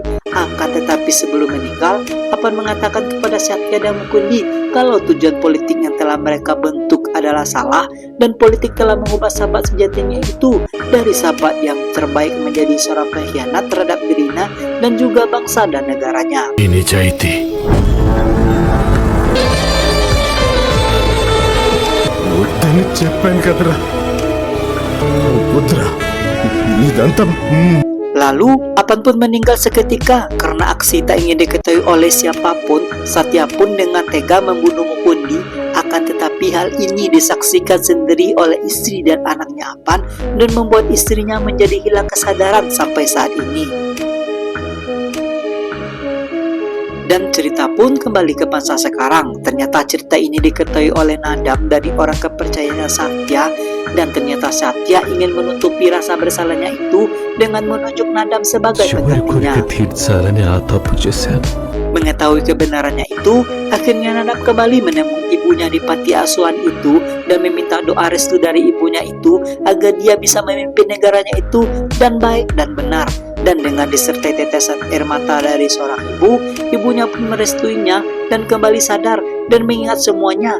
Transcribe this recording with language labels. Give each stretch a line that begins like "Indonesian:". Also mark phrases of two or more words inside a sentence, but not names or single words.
Indonesian: Akan tetapi sebelum meninggal, Apan mengatakan kepada Satya dan Mukundi kalau tujuan politik yang telah mereka bentuk adalah salah, dan politik telah mengubah sahabat sejatinya itu dari sahabat yang terbaik menjadi seorang pengkhianat terhadap dirinya dan juga bangsa dan negaranya. Ini Jaiti.
Telugu: వద్దని చెప్పాను కదరా. వద్దురా, ఇదంతా
Indonesian: Lalu Apan pun meninggal seketika karena aksi tak ingin diketahui oleh siapapun. Satya pun dengan tega membunuh Mukundi. Akan tetapi hal ini disaksikan sendiri oleh istri dan anaknya Apan dan membuat istrinya menjadi hilang kesadaran sampai saat ini. Dan cerita pun kembali ke masa sekarang. Ternyata cerita ini diketahui oleh Nadam dari orang kepercayaannya Satya, dan ternyata Satya ingin menutupi rasa bersalahnya itu dengan menunjuk Nadam sebagai penggantinya.
Telugu: తీర్చాలని ఆ తప్పు చేశాను.
Indonesian: Mengetahui kebenarannya itu, akhirnya Nadam kembali menemui ibunya di panti asuhan itu dan meminta doa restu dari ibunya itu agar dia bisa memimpin negaranya itu dan baik dan benar. Dan dengan disertai tetesan air mata dari seorang ibu, ibunya pun merestuinya dan kembali sadar dan mengingat semuanya.